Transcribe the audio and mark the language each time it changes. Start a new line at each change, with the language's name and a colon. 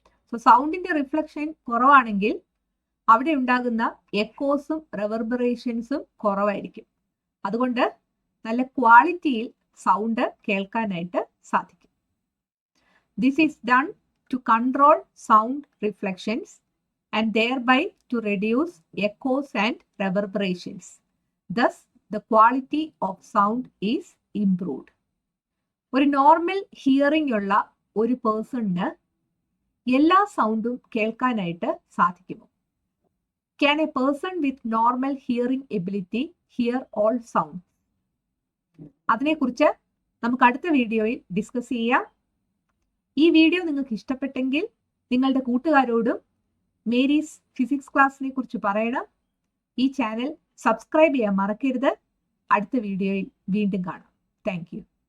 Malayalam: So സൗണ്ടിന്റെ reflection കുറവാണെങ്കിൽ അവിടെ ഉണ്ടാകുന്ന എക്കോസും റെവർബറേഷൻസും കുറവായിരിക്കും. അതുകൊണ്ട് നല്ല ക്വാളിറ്റിയിൽ സൗണ്ട് കേൾക്കാനായിട്ട് സാധിക്കും.
English: This is done to control sound reflections and thereby to reduce echoes and reverberations. Thus, the quality of sound is improved.
Malayalam: ഒരു നോർമൽ ഹിയറിംഗ് ഉള്ള ഒരു പേഴ്സണിന് എല്ലാ സൗണ്ടും കേൾക്കാനായിട്ട് സാധിക്കുമോ?
English: Can a person with normal hearing ability hear all sounds?
Malayalam: അതിനെക്കുറിച്ച് നമുക്ക് അടുത്ത വീഡിയോയിൽ ഡിസ്കസ് ചെയ്യാം. ഈ വീഡിയോ നിങ്ങൾക്ക് ഇഷ്ടപ്പെട്ടെങ്കിൽ നിങ്ങളുടെ കൂട്ടുകാരോടും മേരീസ് ഫിസിക്സ് ക്ലാസ്സിനെ കുറിച്ച് പറയണം. ഈ ചാനൽ സബ്സ്ക്രൈബ് ചെയ്യാൻ മറക്കരുത്. അടുത്ത വീഡിയോയിൽ വീണ്ടും കാണാം. Thank you.